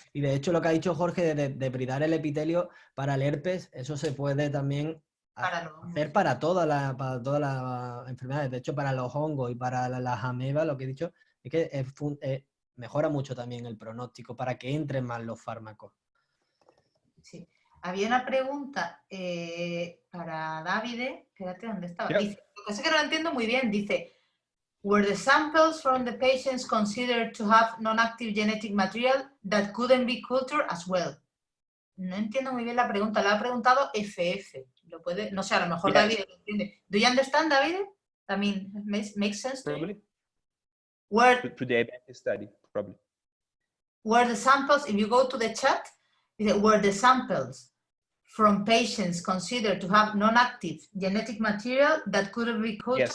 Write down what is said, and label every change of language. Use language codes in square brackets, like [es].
[es] Y de hecho lo que ha dicho Jorge de debridar el epitelio para el herpes, eso se puede también hacer para todas las enfermedades. De hecho, para los hongos y para las amebas, lo que he dicho, es que mejora mucho también el pronóstico para que entren más los fármacos. Sí. Había una pregunta para David, espérate, ¿dónde estaba? Dice, lo que pasa es que no lo entiendo muy bien, dice, [en] were the samples from the patients considered to have non-active genetic material that couldn't be cultured as well? [es] No entiendo muy bien la pregunta, la ha preguntado FF. ¿Lo puede? No sé, a lo mejor David lo entiende. [en] Do you understand, David? I mean, makes sense to you? To the study, probably. Were the samples, if you go to the chat, were the samples from patients considered to have non-active genetic material that couldn't be cultured?